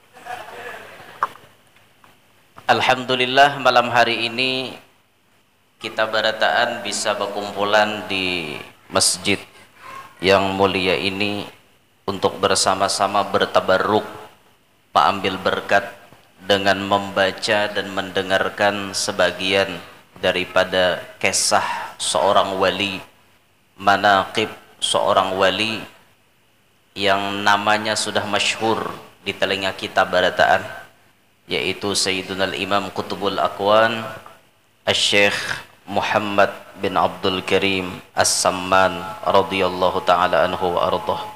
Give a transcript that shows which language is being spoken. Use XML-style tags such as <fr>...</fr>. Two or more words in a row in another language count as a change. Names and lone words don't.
<id>Alhamdulillah malam hari ini kita barataan bisa berkumpulan di masjid yang mulia ini untuk bersama-sama bertabarruk, mengambil berkat dengan membaca dan mendengarkan sebagian daripada kisah seorang wali, manaqib seorang wali yang namanya sudah masyhur di telinga kita barataan, yaitu Sayyiduna Imam Qutbul Aqwan Asy-Syaikh Muhammad bin Abdul Karim As-Samman</id> <ar>radhiyallahu taala anhu wa ardhah.</ar>